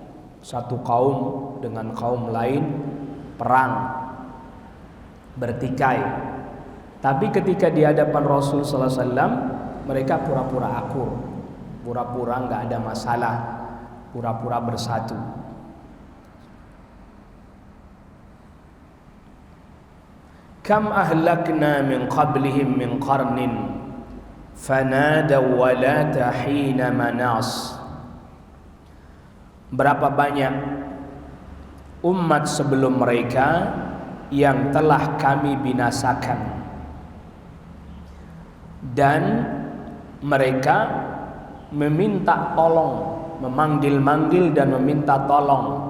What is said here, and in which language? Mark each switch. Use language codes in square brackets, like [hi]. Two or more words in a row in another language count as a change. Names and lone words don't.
[id] Satu kaum dengan kaum lain perang. bertikai. Tapi ketika di hadapan Rasul [ar] صلى الله عليه وسلم, [id] mereka pura-pura akur, pura-pura nggak ada masalah, pura-pura bersatu. [ar] كم أهلكنا من قبلهم من قرن فنادوا ولات حين مناص. [id] Berapa banyak umat sebelum mereka yang telah kami binasakan, dan mereka meminta tolong, memanggil-manggil dan meminta tolong.